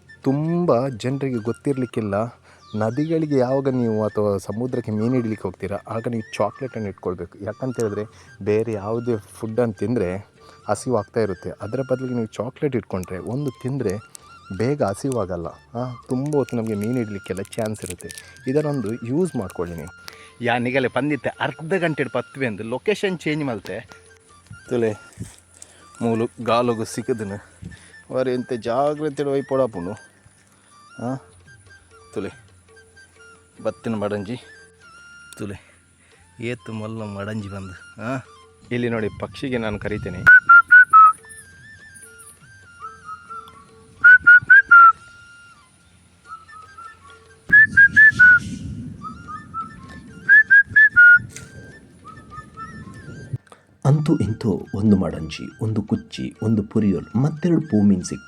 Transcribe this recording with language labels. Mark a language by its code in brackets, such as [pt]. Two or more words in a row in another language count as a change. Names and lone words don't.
[kn] ತುಂಬ ಜನರಿಗೆ ಗೊತ್ತಿರಲಿಕ್ಕಿಲ್ಲ, ನದಿಗಳಿಗೆ ಯಾವಾಗ ನೀವು ಅಥವಾ ಸಮುದ್ರಕ್ಕೆ ಮೀನು ಹಿಡಿಲಿಕ್ಕೆ ಹೋಗ್ತೀರಾ ಆಗ ನೀವು ಚಾಕ್ಲೇಟನ್ನು ಇಟ್ಕೊಳ್ಬೇಕು. ಯಾಕಂತ ಹೇಳಿದ್ರೆ ಬೇರೆ ಯಾವುದೇ ಫುಡ್ಡನ್ನು ತಿಂದರೆ ಹಸಿವಾಗ್ತಾ ಇರುತ್ತೆ. ಅದರ ಬದಲಿಗೆ ನೀವು ಚಾಕ್ಲೇಟ್ ಇಟ್ಕೊಂಡ್ರೆ ಒಂದು ತಿಂದರೆ ಬೇಗ ಹಸಿವಾಗಲ್ಲ. ತುಂಬ ಹೊತ್ತು ನಮಗೆ ಮೀನು ಹಿಡಲಿಕ್ಕೆಲ್ಲ ಚಾನ್ಸ್ ಇರುತ್ತೆ. ಇದನ್ನೊಂದು ಯೂಸ್ ಮಾಡ್ಕೊಳ್ಳಿ ನೀವು. [tcy] ಯಾನಿಗಲೇ ಬಂದಿತ್ತೆ ಅರ್ಧ ಗಂಟೆ ಪತ್ವೆ ಅಂದು ಲೊಕೇಶನ್ ಚೇಂಜ್ ಮಾಡ್ತೆ ತುಲೆ ಮೂಲು ಗಾಲೋಗು ಸಿಕ್ಕದನು ವಾರು ಎಂತ ಜಾಗ್ರತೆ ವೈಪೋಡಾಪುಂಡು. ತುಲೆ ಬತ್ತಿನ ಮಡಂಜಿ ತುಲೆ ಏತು ಮಲ್ಲ ಮಡಂಜಿ ಬಂದು. [kn] ಇಲ್ಲಿ ನೋಡಿ, ಪಕ್ಷಿಗೆ ನಾನು ಕರಿತೇನೆ. ಅಂತೂ ಇಂತೂ ಒಂದು ಮಡಂಜಿ, ಒಂದು ಕುಚ್ಚಿ, ಒಂದು ಪುರಿಯೋಲ್, ಮತ್ತೆರಡು ಪೂಮೀನು ಸಿಕ್ತು.